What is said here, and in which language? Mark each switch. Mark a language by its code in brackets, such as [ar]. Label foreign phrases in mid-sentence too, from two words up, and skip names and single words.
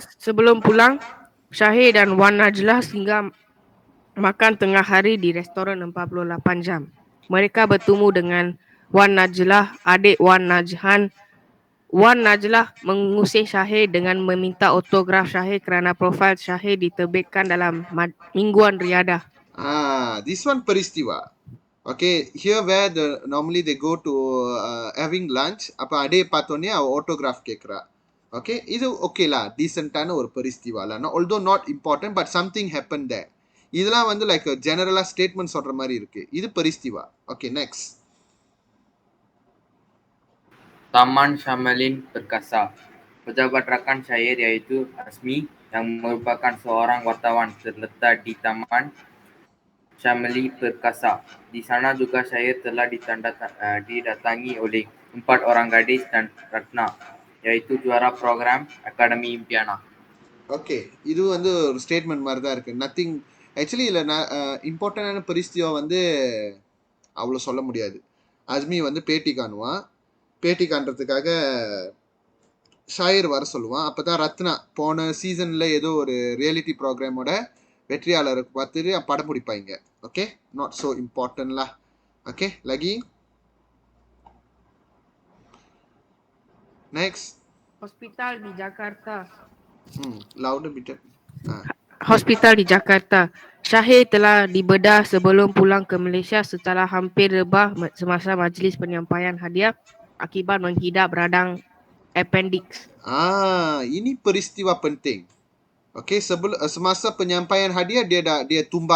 [ms] Sebelum pulang, Syahir dan Wan Najlah hingga makan tengah hari di restoran 48 jam. Mereka bertemu dengan Wan Najlah, adik Wan Najhan. Wan Najlah mengusir Syahir dengan meminta autograf Syahir kerana profil Syahir diterbitkan dalam mingguan Riadah. [en] This one peristiwa. Okay, here where normally they go to having lunch. [ta] அப்ப அடே பார்த்தோன்னே அவ autograph கேட்கிறா. Okay, இது okay lah, decent-ஆன ஒரு peristiwa lah. [en] Although not important, but something happened there. [ta] இதெல்லாம் வந்து [en] like a general statement [ta] சொல்ற மாதிரி இருக்கு. இது peristiwa. Okay, next. [ms] Taman Syamalin Perkasa. Pejabat rakan syair iaitu Asmi yang merupakan seorang wartawan terletak di taman Syamli Perkasa. Di sana juga Syahir telah didatangi oleh 4 orang gadis dan Ratna, yaitu juara program Akademi Impiana. [ta] ஓகே, இது வந்து ஒரு ஸ்டேட்மெண்ட் மாதிரி தான் இருக்கு. [en] nothing actually [ta] இல்லை, இம்பார்ட்டண்டான பெரிஸ்டிவா வந்து அவ்வளோ சொல்ல முடியாது. அஸ்மி வந்து பேட்டி காணுவான். பேட்டி காண்றதுக்காக ஷாயர் வர சொல்லுவான். அப்போ தான் ரத்னா போன சீசனில் ஏதோ ஒரு ரியாலிட்டி ப்ரோக்ராமோட வெற்றியாளரை பார்த்துட்டு படம் பிடிப்பாங்க. [en] okay, not so important lah. okay, [ms] lagi next. Hospital di Jakarta. [en] Louder bit. [ms] Hospital di Jakarta. Syahir telah dibedah sebelum pulang ke Malaysia setelah hampir rebah semasa majlis penyampaian hadiah akibat menghidap radang appendix. Ini peristiwa penting. Okey, semasa penyampaian hadiah dia tumbang.